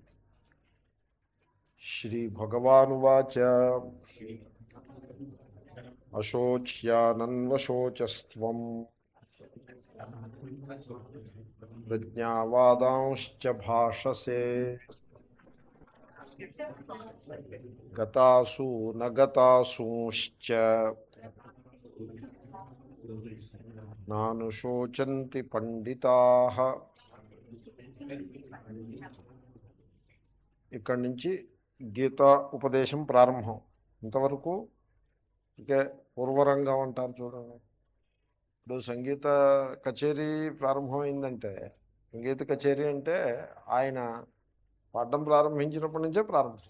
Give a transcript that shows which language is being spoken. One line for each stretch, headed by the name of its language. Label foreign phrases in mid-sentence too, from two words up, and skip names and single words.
Sanskrit: श्रीभगवानुवाच अशोच्यानन्वशोचस्त्वं प्रज्ञावादांश्च भाषसे गतासु न गतासूंश्च नानुशोचन्ति పండితాః.
Telugu: ఇక్కడి నుంచి గీతా ఉపదేశం ప్రారంభం. ఇంతవరకు ఇక పూర్వరంగం అంటారు చూడండి. ఇప్పుడు సంగీత కచేరీ ప్రారంభమైందంటే, సంగీత కచేరీ అంటే ఆయన పాడడం ప్రారంభించినప్పటి నుంచే ప్రారంభం.